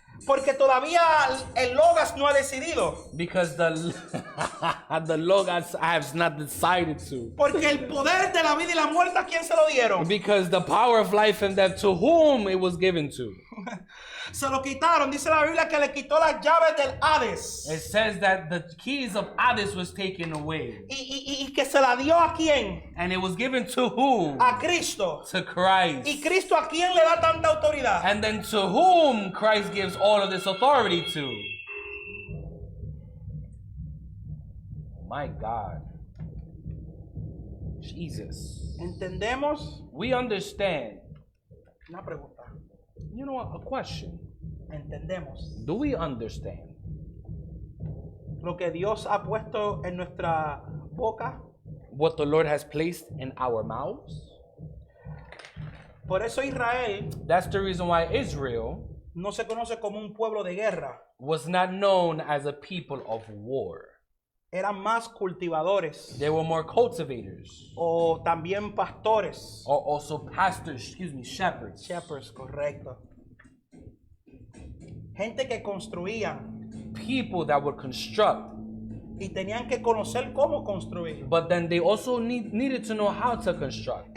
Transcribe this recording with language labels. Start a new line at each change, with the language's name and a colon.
Spanish: porque todavía el logos no ha decidido.
English: Because the Logos has not decided to.
Spanish: Porque el poder de la vida y la muerte, ¿a quién se lo dieron?
English: Because the power of life and death, to whom it was given to.
Spanish: Se lo quitaron. Dice la Biblia que le quitó las llaves del Hades.
English: It says that the keys of Hades was taken away.
Spanish: Y que se la dio a quién?
English: And it was given to whom?
Spanish: A Cristo.
English: To Christ.
Spanish: ¿Y Cristo a quién le da tanta autoridad?
English: And then to whom Christ gives all of this authority to. My God. Jesus.
Spanish: ¿Entendemos?
English: We understand.
Spanish: Una pregunta.
English: You know what? A question.
Spanish: ¿Entendemos
English: Do we understand
Spanish: lo que Dios ha puesto en nuestra boca?
English: what the Lord has placed in our mouths?
Spanish: Por eso Israel
English: That's the reason why Israel
Spanish: no se conoce como un pueblo de guerra.
English: was not known as a people of war.
Spanish: Eran más cultivadores
English: They were more cultivators,
Spanish: o también pastores.
English: or also pastors, shepherds. Shepherds, correcto.
Spanish: Gente que construían
English: People that would construct,
Spanish: y tenían que conocer cómo construir.
English: but then they also needed to know how to construct.